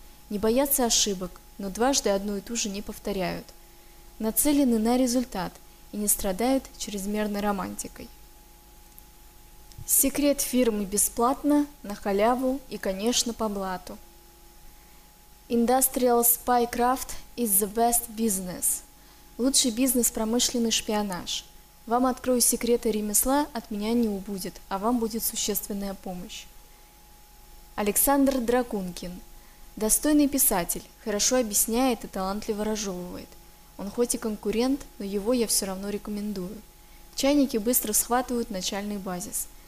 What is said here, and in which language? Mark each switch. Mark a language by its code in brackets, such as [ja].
[ru] Не боятся ошибок, но дважды одну и ту же не повторяют. Нацелены на результат и не страдают чрезмерной романтикой. Секрет фирмы бесплатно, на халяву и, конечно, по блату. [en] Industrial spycraft is the best business. [ru] Лучший бизнес – промышленный шпионаж. Вам открою секреты ремесла, от меня не убудет, а вам будет существенная помощь. Александр Дракункин. Достойный писатель, хорошо объясняет и талантливо разжевывает. Он хоть и конкурент, но его я все равно рекомендую. Чайники быстро схватывают начальный базис.